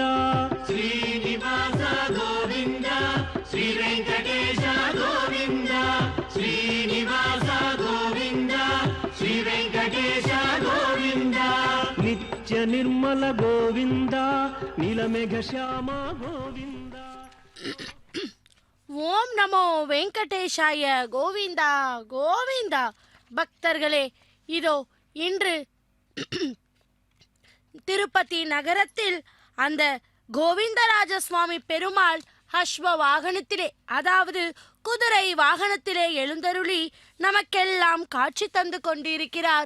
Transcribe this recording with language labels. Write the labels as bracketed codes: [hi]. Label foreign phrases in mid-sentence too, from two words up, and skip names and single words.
[sa] ಶ್ರೀನಿವಾಸ ಗೋವಿಂದ ಶ್ರೀ ವೆಂಕಟೇಶ ಗೋವಿಂದ ಶ್ರೀನಿವಾಸ ಗೋವಿಂದ ಶ್ರೀ ವೆಂಕಟೇಶ ಗೋವಿಂದ ನಿತ್ಯ ನಿರ್ಮಲ ಗೋವಿಂದ ನೀಲಮೇಘ ಶ್ಯಾಮ ಗೋವಿಂದ. ஓம் நமோ வெங்கடேஷாய கோவிந்தா கோவிந்தா. [ta] பக்தர்களே, இதோ இன்று திருப்பதி நகரத்தில் அந்த கோவிந்தராஜ சுவாமி பெருமாள் அஸ்வ வாகனத்திலே, அதாவது குதிரை வாகனத்திலே எழுந்தருளி நமக்கெல்லாம் காட்சி தந்து கொண்டிருக்கிறார்.